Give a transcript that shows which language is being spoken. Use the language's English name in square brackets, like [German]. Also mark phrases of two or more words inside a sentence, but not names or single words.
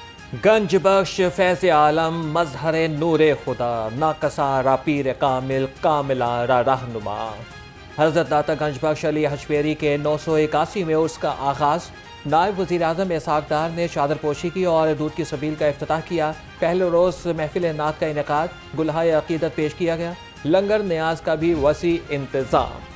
[Persian] گنج بخش فیض عالم مظہر نور خدا ناقصا را پیر کامل کاملا را رہنما۔ [Urdu] حضرت داتا گنج بخش علی حجویری کے 981 عرس کا آغاز۔ نائب وزیر اعظم اسحاق ڈار نے چادر پوشی کی اور دودھ کی سبیل کا افتتاح کیا۔ پہلے روز محفل نعت کا انعقاد، گلہائے عقیدت پیش کیا گیا، لنگر نیاز کا بھی وسیع انتظام۔